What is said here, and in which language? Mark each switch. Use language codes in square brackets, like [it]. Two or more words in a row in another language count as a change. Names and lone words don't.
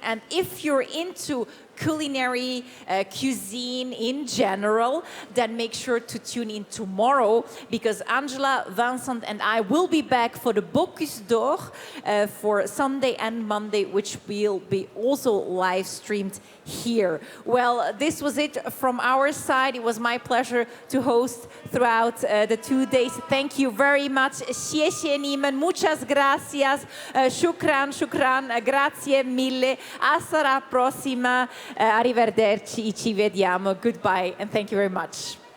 [en] And if you're into culinary cuisine in general, then make sure to tune in tomorrow, because Angela, Vincent and I will be back for the Bocuse d'Or for Sunday and Monday, which will be also live streamed here. Well, this was it from our side. It was my pleasure to host throughout the 2 days. Thank you very much. [es] Muchas gracias. [it] Shukran, grazie mille. Hasta la prossima. Arrivederci, ci vediamo. [en] Goodbye, and thank you very much.